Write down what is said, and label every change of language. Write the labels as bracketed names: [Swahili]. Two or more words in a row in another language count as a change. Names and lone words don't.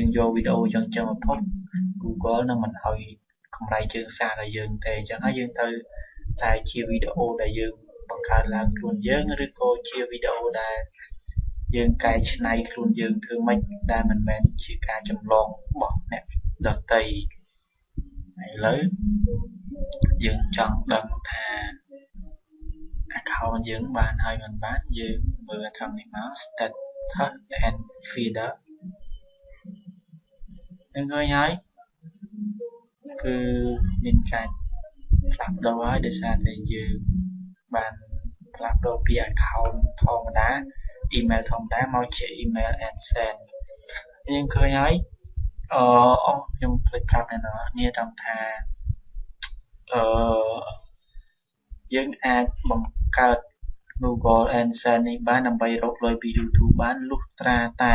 [Khmer] យើងយកវីដេអូចឹងមកផុស Google នឹងមិនឲ្យកម្រៃជើងសារដល់យើងទេអញ្ចឹងហើយយើងត្រូវតែជាវីដេអូដែលយើងបង្កើតឡើងខ្លួនយើងឬក៏ជាវីដេអូដែលយើងកែច្នៃខ្លួនយើងធ្វើម៉េចដែលមិនមែនជាការចម្លងរបស់អ្នកដទៃឥឡូវយើងចង់ដឹងថា account យើងបានហើយមិនបានយើងមើលត្រង់នេះមក [English] status and feeder [Khmer] នឹងឃើញហើយគឺមានការផ្លាស់ប្ដូរហើយដោយសារតែយើងបានផ្លាស់ប្ដូរពី account ធម្មតា email ធម្មតាមកជា email AdSense យើងឃើញហើយខ្ញុំភ្លេចប្រាប់អ្នកនរគ្នាត្រង់ថាយើងអាចបង្កើត Google AdSense នេះបានដើម្បីរកលុយពី YouTube បានលុះត្រា